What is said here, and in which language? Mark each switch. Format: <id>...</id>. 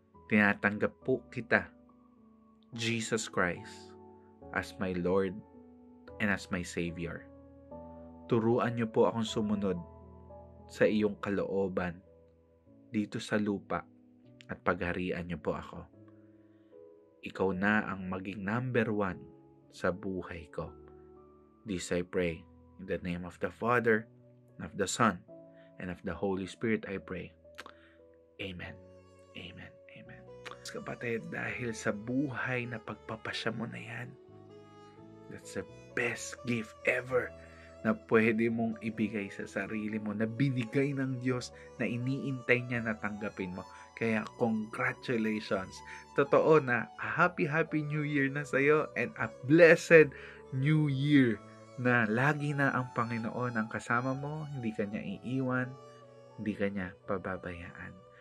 <tl>Tinatanggap po kita, Jesus Christ,</tl> <en>as my Lord and as my Savior.</en> <tl>Turuan niyo po akong sumunod sa iyong kalooban dito sa lupa at pagharian niyo po ako. Ikaw na ang maging number 1 sa buhay ko.</tl> <en>This I pray in the name of the Father, and of the Son, and of the Holy Spirit I pray. Amen. Amen. Amen.</en> <tl>Kapatid, dahil sa buhay na pagpapasya mo na yan,</tl> <en>that's the best gift ever</en> <tl>na pwede mong ibigay sa sarili mo, na binigay ng Diyos, na iniintay niya na tanggapin mo. Kaya congratulations. Totoo na happy New Year na sa'yo,</tl> <en>and a blessed New Year</en> <tl>na lagi na ang Panginoon ang kasama mo, hindi ka niya iiwan, hindi ka niya pababayaan.</tl>